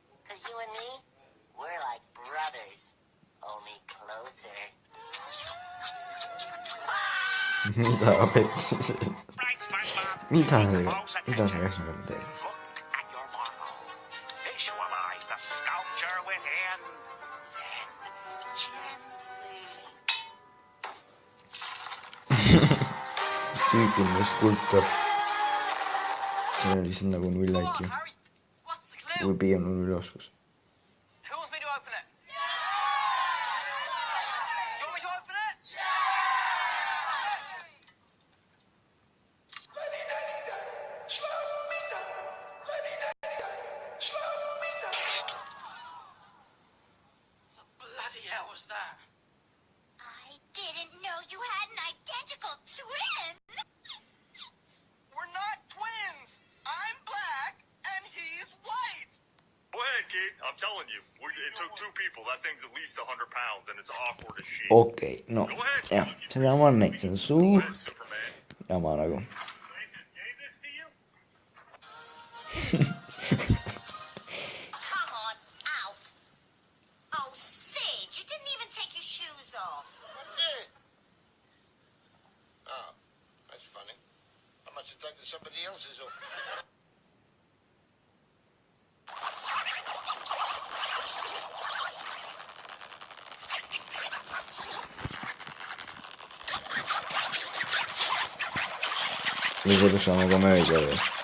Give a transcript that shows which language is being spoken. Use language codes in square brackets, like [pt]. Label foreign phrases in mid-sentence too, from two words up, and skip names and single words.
[en] Cause you and me, we're like brothers, only closer. [et] mida peksis? mida see käsmärk teeb? [en] Look at your marble. Visualize the sculpture within. Then gently. [et] tüüpiline skulptor. see on lihtsalt nagu null IQ [en] Harry, what's the clue? [et] või pigem null oskus. [en] Who wants me to open it? You want me to open it? What bloody hell was that? I didn't know you had an identical twin. We're not twins. I'm black and he's white. Go ahead, kid. I'm telling you. It took 2 people. That thing's at least 100 pounds, and it's awkward as shit. [et] okei, no jah, seda ma näitasin suu Superman. jama nagu. [en] Gave this to you? Come on, out. Oh, Sage, you didn't even take your shoes off. I did. Oh, that's funny. I must have taken somebody else's off. [et] või see peaks olema komöödia või?